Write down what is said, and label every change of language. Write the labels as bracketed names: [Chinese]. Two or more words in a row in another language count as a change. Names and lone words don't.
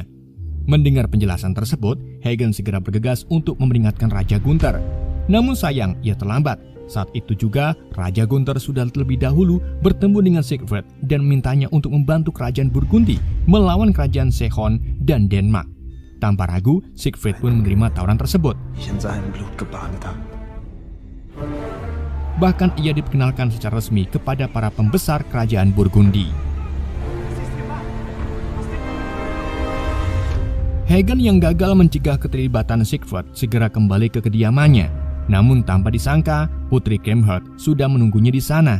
[Indonesian] Mendengar penjelasan tersebut, Hagen segera bergegas untuk memperingatkan Raja Gunther. Namun sayang, ia terlambat. Saat itu juga, Raja Gunther sudah terlebih dahulu bertemu dengan Siegfried dan mintanya untuk membantu kerajaan Burgundi melawan kerajaan Sehon dan Denmark. Tanpa ragu, Siegfried pun menerima tawaran tersebut. [German] Ich in seinem Blut gebadet habe. [Indonesian] Bahkan ia diperkenalkan secara resmi kepada para pembesar kerajaan Burgundi. Hagen yang gagal mencegah keterlibatan Siegfried segera kembali ke kediamannya. Namun tanpa disangka, Putri Kriemhild sudah menunggunya di sana.